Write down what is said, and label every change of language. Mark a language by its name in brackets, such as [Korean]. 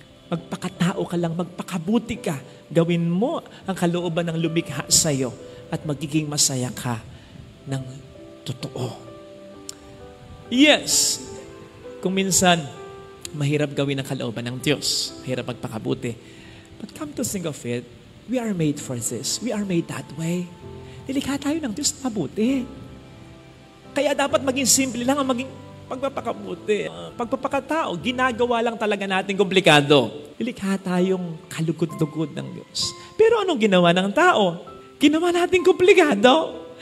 [Filipino] Magpakatao ka lang, magpakabuti ka. Gawin mo ang kalooban ng lumikha sa iyo at magiging masaya ka ng totoo. Yes, kung minsan, mahirap gawin ang kalooban ng Diyos. Mahirap magpakabuti. [English] But come to think of it, we are made for this. We are made that way. [Filipino] Nilikha tayo ng Diyos na mabuti. Kaya dapat maging simple lang ang maging pagpapakabuti. Pagpapakatao, ginagawa lang talaga natin komplikado. Ilikha tayong kalugod-lugod ng Diyos. Pero anong ginawa ng tao? Ginawa natin komplikado.